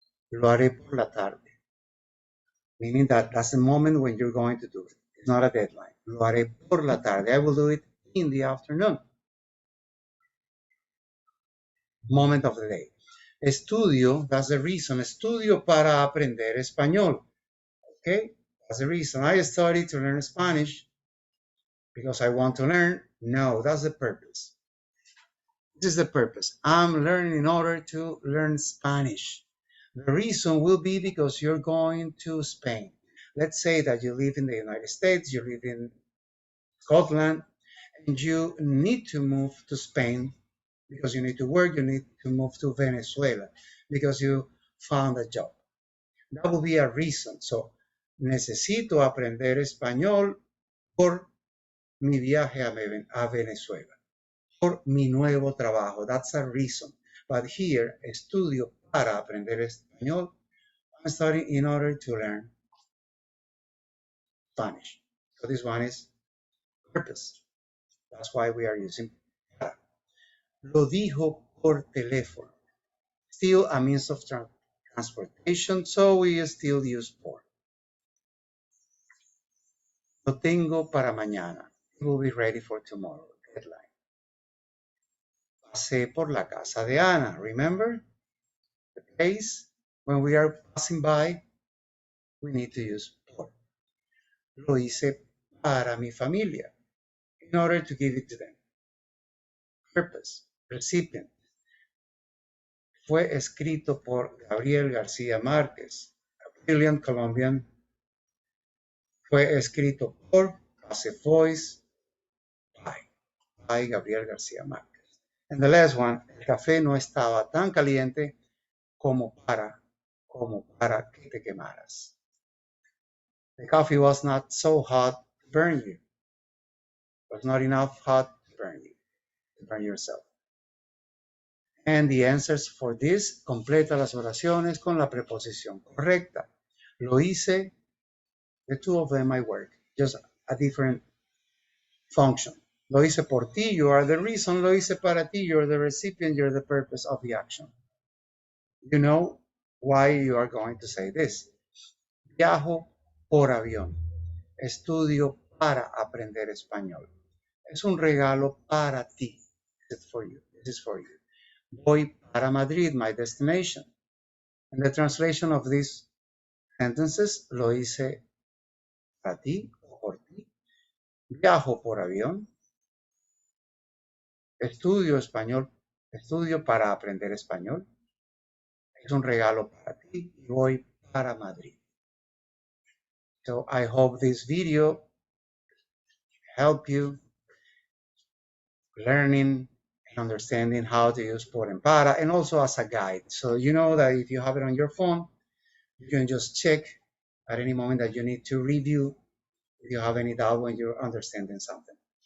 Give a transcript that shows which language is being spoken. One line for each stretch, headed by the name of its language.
Spanish: Lo haré por la tarde.
English: Meaning that that's the moment when you're going to do it. It's not a deadline.
Spanish: Lo haré por la tarde.
English: I will do it in the afternoon. Moment of the day. Estudio, that's the reason.
Spanish: Estudio para aprender español.
English: Okay, that's the reason. I studied to learn Spanish because I want to learn. No, that's the purpose. This is the purpose. I'm learning in order to learn Spanish. The reason will be because you're going to Spain. Let's say that you live in the United States, you live in Scotland, and you need to move to Spain because you need to work, you need to move to Venezuela because you found a job. That will be a reason.
Spanish: So, necesito aprender español por mi viaje a Venezuela, por mi nuevo trabajo.
English: That's a reason. But here,
Spanish: estudio para aprender español.
English: I'm studying in order to learn Spanish. So this one is purpose. That's why we are using para.
Spanish: Lo dijo por teléfono.
English: Still a means of transportation, so we still use por.
Spanish: Lo tengo para mañana.
English: It will be ready for tomorrow. Deadline.
Spanish: Pasé por la casa de Ana.
English: Remember the place? When we are passing by, we need to use por.
Spanish: Lo hice para mi familia.
English: In order to give it to them. Purpose. Recipient.
Spanish: Fue escrito por Gabriel García Márquez,
English: a brilliant Colombian.
Spanish: Fue escrito por,
English: passive voice, by
Spanish: Gabriel García Márquez.
English: And the last one,
Spanish: el café no estaba tan caliente como para que te quemaras.
English: The coffee was not so hot to burn you. It was not enough hot to burn you, to burn yourself. And the answers for this,
Spanish: completa las oraciones con la preposición correcta.
English: Lo hice, the two of them I work, just a different function.
Spanish: Lo hice por ti,
English: you are the reason.
Spanish: Lo hice para ti,
English: you're the recipient, you're the purpose of the action. You know why you are going to say this.
Spanish: Viajo por avión. Estudio para aprender español. Es un regalo para ti.
English: This is for you. This is for you.
Spanish: Voy para Madrid,
English: my destination. And the translation of these sentences,
Spanish: lo hice para ti o por ti. Viajo por avión. Estudio español. Estudio para aprender español. Es un regalo para ti y voy para Madrid.
English: So I hope this video help you learning and understanding how to use por and para, and also as a guide. So you know that if you have it on your phone, you can just check at any moment that you need to review if you have any doubt when you're understanding something.